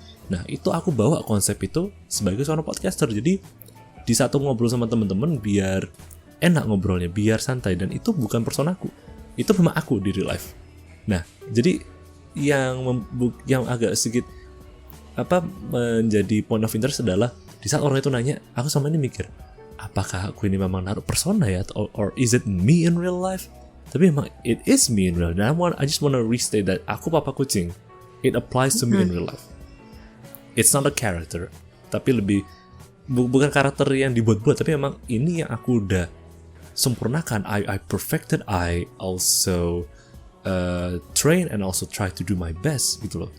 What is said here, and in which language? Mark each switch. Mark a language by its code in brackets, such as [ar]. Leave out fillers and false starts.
[id] Nah, itu aku bawa konsep itu sebagai seorang podcaster. Jadi di saat aku ngobrol sama teman-teman biar enak ngobrolnya, biar santai, dan itu bukan personaku, itu memang aku di real life. Nah, jadi yang agak sedikit menjadi point of interest adalah di saat orang itu nanya, aku sama ini mikir, apakah aku ini memang naruh persona ya, [en] or is it me in real life? [id] Tapi memang [en] it is me in real life. [id] Dan [en] I just wanna restate that aku Papa Kucing, it applies to me in real life. It's not a character, [id] tapi lebih bukan karakter yang dibuat-buat, tapi memang ini yang aku udah sempurnakan. [en] I perfected. I also train and also try to do my best [id] gitu loh.